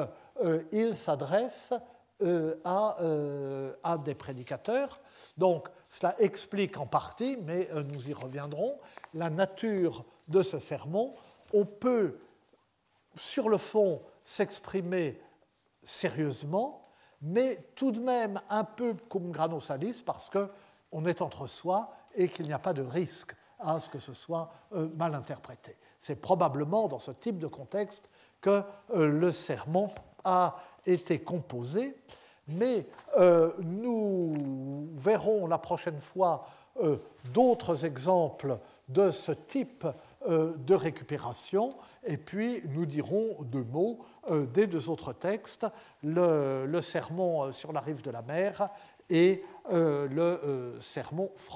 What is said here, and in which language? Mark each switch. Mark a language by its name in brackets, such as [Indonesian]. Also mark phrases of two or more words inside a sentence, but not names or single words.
[French] Il s'adresse à des prédicateurs. Donc, cela explique en partie, mais nous y reviendrons, la nature de ce sermon. On peut, sur le fond, s'exprimer sérieusement, mais tout de même un peu [Latin] cum grano salis, [French] parce qu'on est entre soi et qu'il n'y a pas de risque à ce que ce soit mal interprété. C'est probablement dans ce type de contexte que le sermon a été composé, mais nous verrons la prochaine fois d'autres exemples de ce type de récupération, et puis nous dirons deux mots des deux autres textes, le sermon sur la rive de la mer et le sermon français.